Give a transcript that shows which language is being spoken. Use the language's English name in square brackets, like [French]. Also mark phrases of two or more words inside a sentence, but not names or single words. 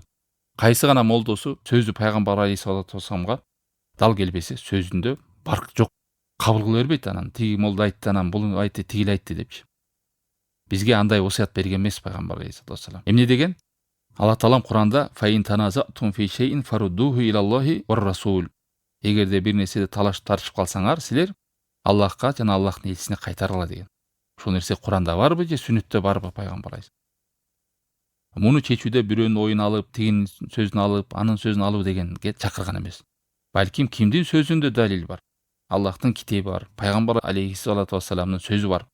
[Kyrgyz] Кайсы гана молдосу сөзү пайгамбар [Arabic] عليه الصلاة والسلام [Kyrgyz] дал келбесе, сөзүндө барк жок. Кабыл кыла бербейт. Анан тиги молда айтты, анан бул айтты, тигил айтты депчи. Бизге андай осуят берген эмес пайгамбар [Arabic] عليه الصلاة والسلام. [Kyrgyz] Эмне деген? Алла Таалам Куранда [Arabic] «فإن تنازعتم في شيء فردوه إلى الله والرسول». [Kyrgyz] Эгерде бир нерседе талашып тартышып калсаңар, силер Аллахка жана Аллахтын элчисине кайтаргыла деген. Ошол нерсе Куранда барбы же сүннөттө барбы пайгамбар алейхиссалам? Муну чечүүдө бирөөнүн оюн алып, тигинин сөзүн алып, анын сөзүн алуу дегенге чакырган эмес. Балким кимдин сөзүндө далил бар? Аллахтын китеби бар, пайгамбар [Arabic] عليه الصلاة والسلام [Kyrgyz] сөзү бар.